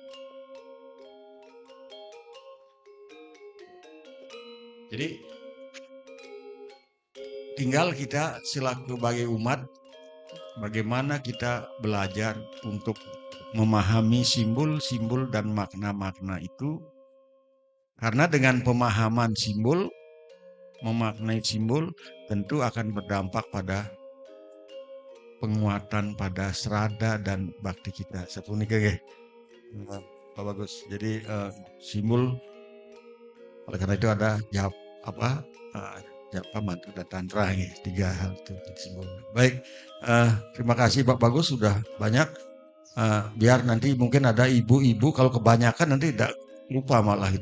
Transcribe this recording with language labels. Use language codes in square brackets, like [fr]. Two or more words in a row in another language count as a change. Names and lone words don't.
[id] Jadi tinggal kita selaku sebagai umat, bagaimana kita belajar untuk memahami simbol-simbol dan makna-makna itu. Karena dengan pemahaman simbol, memaknai simbol, tentu akan berdampak pada penguatan pada serada dan bakti kita. Sepunika nggih. Pak Bagus. Jadi simbol, oleh karena itu ada japa, mantra, dan tantra, tiga hal itu simbol. Baik, terima kasih Pak Bagus sudah banyak. Biar nanti mungkin ada ibu-ibu, kalau kebanyakan nanti tidak lupa malah itu.